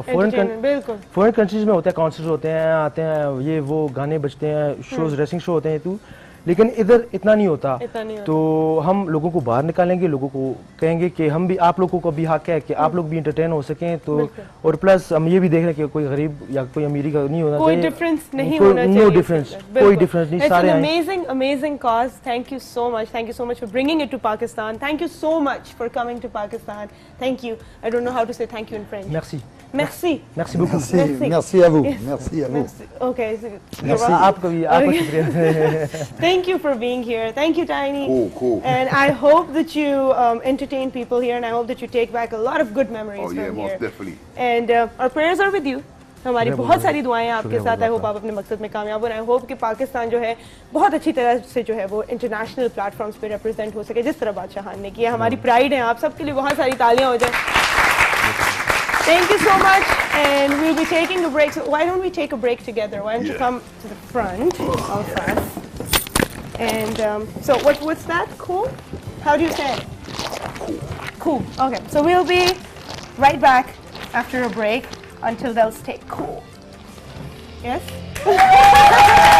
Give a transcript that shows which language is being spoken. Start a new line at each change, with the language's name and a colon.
Hindi: Foreign countries में होता है, कॉन्सर्ट होते हैं, आते हैं, ये वो गाने बजते हैं, शोज रेसलिंग शो होते हैं, लेकिन इधर इतना नहीं होता। तो हम लोगों को बाहर निकालेंगे, लोगों को कहेंगे कि हम भी, आप लोगों को भी हक है कि आप लोग भी एंटरटेन हो सकें। तो और प्लस हम ये भी देख रहे हैं कि कोई गरीब या कोई अमीरी का नहीं होना चाहिए, कोई डिफरेंस नहीं होना चाहिए। नो डिफरेंस, कोई डिफरेंस नहीं, सारे
English: amazing cause. Thank you so much for bringing it to Pakistan. Thank you so much for coming to Pakistan. Thank you. I don't know how to say thank you in French.
French: Merci beaucoup. Merci à vous. Merci à vous.
English: Okay.
French: Merci.
Hindi: आपका शुक्रिया।
English: Thank you for being here. Thank you, Tiny. Cool. And I hope that you entertain people here, and I hope that you take back a lot of good memories Oh yeah, from most here. definitely. And our prayers are with you.
Hindi: हमारी बहुत सारी दुआएं आपके साथ। I hope आप अपने मकसद में कामयाब हो। आई होप कि पाकिस्तान जो है बहुत अच्छी तरह से जो है वो इंटरनेशनल प्लेटफॉर्म्स पे रिप्रेजेंट हो सके, जिस तरह बादशाह खान ने किया। हमारी प्राइड है, आप सबके लिए बहुत सारी तालियां हो जाए।
English: Thank you so much, and we'll be taking a break. So why don't we take a break together? Why don't you come to the front of us? And so what's that? Cool? How do you say it? Cool. Okay. So we'll be right back after a break until they'll stay cool. Yes?